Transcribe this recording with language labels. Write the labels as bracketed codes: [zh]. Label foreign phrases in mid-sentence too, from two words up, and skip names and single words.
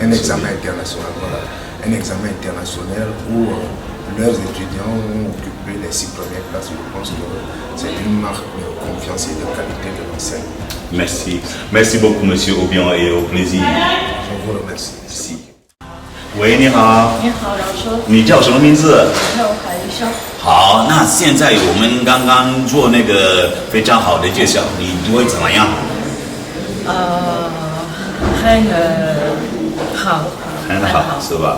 [fr] Un examen international, voilà. Un examen international où leurs étudiants ont occupé les 6 premières places. Je pense que c'est une marque de confiance et de qualité de l'enseignement. Merci. Merci beaucoup, M. Obiang, et au plaisir. Je vous remercie. Merci. [zh] 喂，你好。你好，老师。你叫什么名字？叫海潇。好，那现在我们刚刚做那个非常好的介绍，你觉得怎么样？很好，很好，是吧？